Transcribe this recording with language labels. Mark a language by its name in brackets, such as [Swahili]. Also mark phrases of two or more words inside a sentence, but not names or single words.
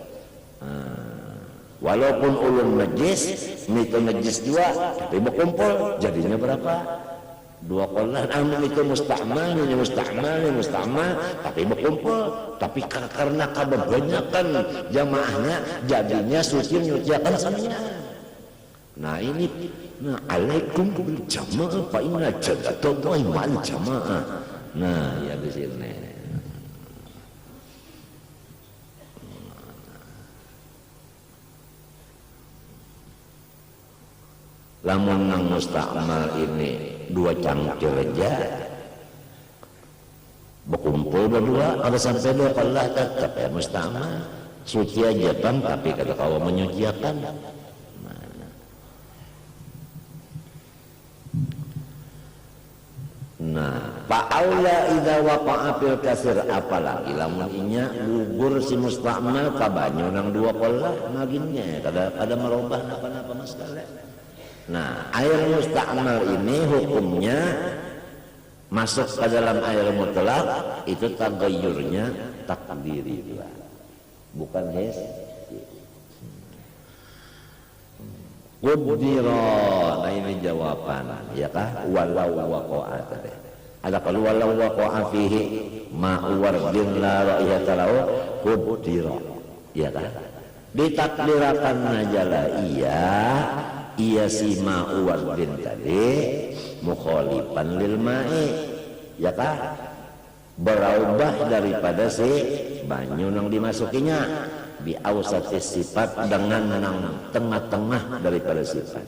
[Banjar] Walaupun ulun najis, itu najis juga, tapi berkumpul jadinya berapa? 2 qollah. Amun itu musta'mal, ini musta'mal, tapi berkumpul. Tapi karena kebanyakan jamaahnya, jadinya suci menyuciakan semuanya. Nah ini, [Arabic] عليكم بالجماعة فإن جنة الله مع الجماعة. [Banjar] Nah ya di sini. Lamun nang musta'mal ini 2 cangkir aja berkumpul berdua, ada sampai 2 qollah tetap ya musta'mal, suci aja kan, tapi kata kau menyuciakan. [Arabic] Nah, فأولى إذا وقع في الكثير, [Banjar] apalagi lamun inya gugur si musta'mal ka banyu nang 2 qollah maginnya kada merubah napa-napa masalah. Nah, air musta'mal ini hukumnya masuk ke dalam air mutlak, itu tagayyurnya takdiri juga, bukan his. Qudira, nah ini jawaban, ya kah? [Arabic] ولو وقع [Banjar] tadi. Ada kalau [Arabic] ولو وقع فيه ماء ورد لا رائحة له قدر, [Banjar] ya kah? Ditakdirakan najala iya si [Arabic] ماء ورد [Banjar] tadi [Arabic] مخالفا للماء, [Banjar] ya kah? Berubah daripada si banyu nang dimasukinya [Arabic] بأوسط الصفات, [Banjar] dengan nang tengah-tengah daripada sifat.